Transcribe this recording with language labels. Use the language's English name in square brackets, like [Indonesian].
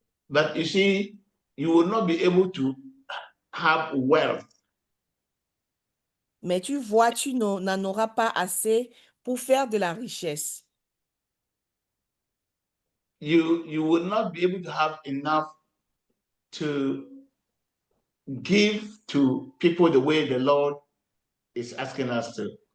[English] But you see, you will not be able to have wealth. [French] Mais tu vois, tu n'en auras pas assez pour faire de la richesse. [English] You will not be able to have enough to give to people the way the Lord is asking us to.